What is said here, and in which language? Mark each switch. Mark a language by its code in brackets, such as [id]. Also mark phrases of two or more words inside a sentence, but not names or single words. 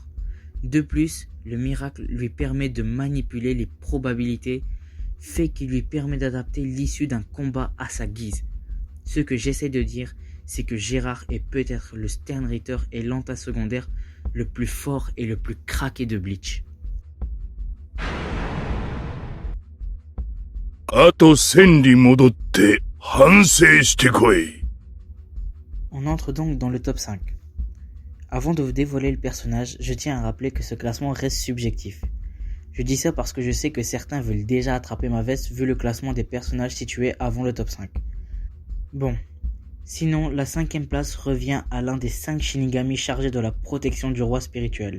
[fr] De plus, le miracle lui permet de manipuler les probabilités, fait qui lui permet d'adapter l'issue d'un combat à sa guise. Ce que j'essaie de dire, c'est que Gérard est peut-être le Stern Reiter et l'anta secondaire le plus fort et le plus craqué de Bleach. [ja] あと1000里戻って反省してこい。 [fr] On entre donc dans le top 5. Avant de vous dévoiler le personnage, je tiens à rappeler que ce classement reste subjectif. Je dis ça parce que je sais que certains veulent déjà attraper ma veste vu le classement des personnages situés avant le top 5. Bon, sinon la 5ème place revient à l'un des 5 Shinigami chargés de la protection du roi spirituel.